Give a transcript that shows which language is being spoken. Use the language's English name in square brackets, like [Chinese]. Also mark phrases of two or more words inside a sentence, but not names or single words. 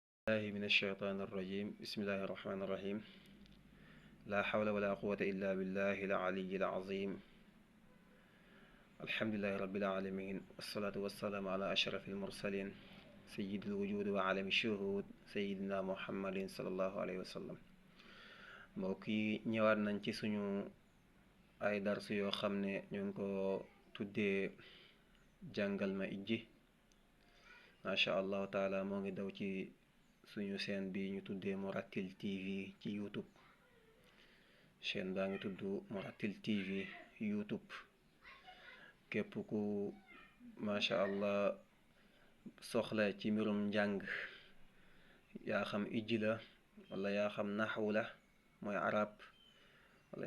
[Arabic] الله من الشيطان الرجيم بسم الله الرحمن الرحيم لا حول ولا قوة إلا بالله العلي العظيم الحمد لله رب العالمين والصلاة والسلام على أشرف المرسلين سيد الوجود وعالم الشهود سيدنا محمد صلى الله عليه وسلم [Wolof] mbokki ñëwaat nañ ci suñu ay darsu yoo xam ne ñu ngi ko tuddee jàngal ma ijji [Arabic] ما شاء الله [Wolof] taala moo ngi daw ci suñu chaîne bi ñu tuddee Morattil TV ci YouTube chaîne baa ngi tudd Morattil TV YouTube képp ku [Arabic] ما شاء الله [Wolof] soxla ci mbirum njàng yaa xam ijji la wala yaa xam naxwu la mooy arab wala